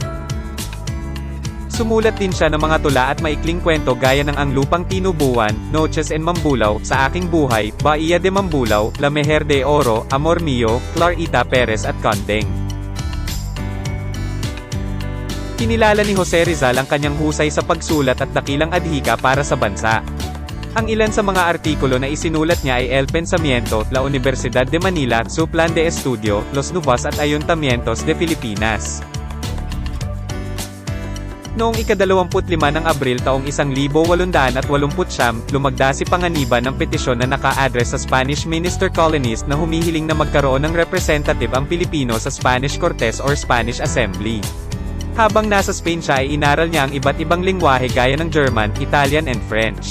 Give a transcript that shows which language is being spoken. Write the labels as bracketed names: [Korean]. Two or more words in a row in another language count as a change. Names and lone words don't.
[Filipino] Sumulat din siya ng mga tula at maikling kwento gaya ng Ang Lupang Tinubuan, Noches en Mambulaw, Sa Aking Buhay, Bahia de Mambulaw, La Mujer de Oro, Amor Mio, Clarita Perez at Condeng. Kinilala ni Jose Rizal ang kanyang husay sa pagsulat at dakilang adhika para sa bansa. Ang ilan sa mga artikulo na isinulat niya ay El Pensamiento, La Universidad de Manila, Su Plan de Estudio, Los Nubas at Ayuntamientos de Filipinas. Noong ika-25 ng Abril taong 1889, lumagda si Panganiban ng petisyon na naka-address sa [English] Spanish Minister Colonist [Filipino] na humihiling na magkaroon ng representative ang Pilipino sa [English] Spanish Cortes or Spanish Assembly. [Filipino] Habang nasa Spain siya ay inaral niya ang iba't ibang lingwahe gaya ng [English] German, Italian and French.